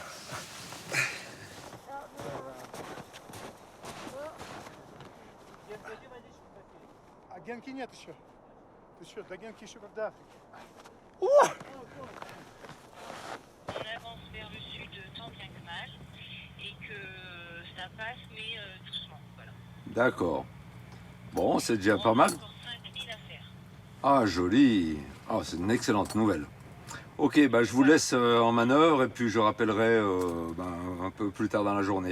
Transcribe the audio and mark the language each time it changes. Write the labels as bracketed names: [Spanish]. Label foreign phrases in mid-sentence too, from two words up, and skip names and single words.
[Russian] А Генки нет еще. Ты что, до Генки еще когда? [French] On avance vers le sud tant bien que mal et que ça passe mais doucement, voilà. D'accord. Bon, c'est déjà pas mal. Encore 5000 à faire. Ah, joli. Ah, c'est une excellente nouvelle. Ok, bah, je vous laisse en manœuvre et puis je rappellerai un peu plus tard dans la journée.